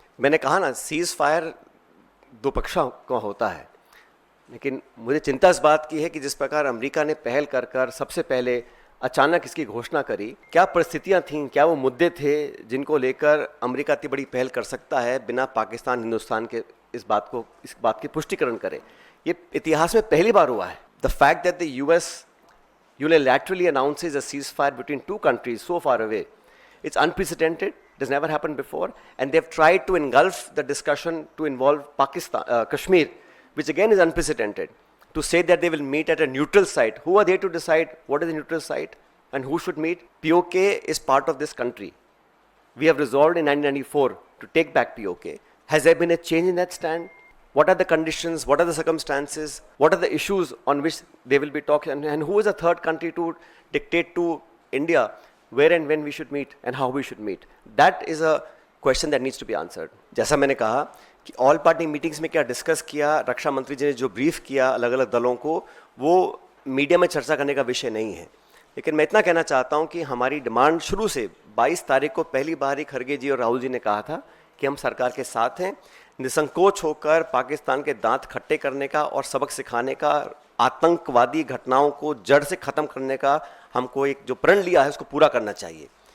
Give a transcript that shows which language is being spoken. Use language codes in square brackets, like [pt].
[hi] मैंने कहा ना, सीज फायर दो पक्षों का होता है, लेकिन मुझे चिंता इस बात की है कि जिस प्रकार अमेरिका ने पहल कर कर सबसे पहले अचानक इसकी घोषणा करी, क्या परिस्थितियां थीं, क्या वो मुद्दे थे जिनको लेकर अमेरिका इतनी बड़ी पहल कर सकता है बिना पाकिस्तान हिंदुस्तान के इस बात की पुष्टिकरण करे। ये इतिहास में पहली बार हुआ है। [en] The fact that the US unilaterally announces a ceasefire between two countries so far away, it's unprecedented. It has never happened before, and they've tried to engulf the discussion to involve Kashmir, which again is unprecedented. To say that they will meet at a neutral site, who are they to decide what is a neutral site and who should meet? POK is part of this country. We have resolved in 1994 to take back POK. Has there been a change in that stand? What are the conditions? What are the circumstances? What are the issues on which they will be talking? And who is a third country to dictate to India where and when we should meet and how we should meet? That is a question that needs to be answered. [hi] जैसा मैंने कहा कि all party meetings में क्या discuss किया, रक्षा मंत्री जी ने जो ब्रीफ किया अलग अलग दलों को, वो मीडिया में चर्चा करने का विषय नहीं है। लेकिन मैं इतना कहना चाहता हूं कि हमारी डिमांड शुरू से 22 तारीख को पहली बार ही खड़गे जी और राहुल जी ने कहा था कि हम सरकार के साथ हैं, निसंकोच होकर पाकिस्तान के दांत खट्टे करने का और सबक सिखाने का, आतंकवादी घटनाओं को जड़ से खत्म करने का हमको एक जो प्रण लिया है उसको पूरा करना चाहिए।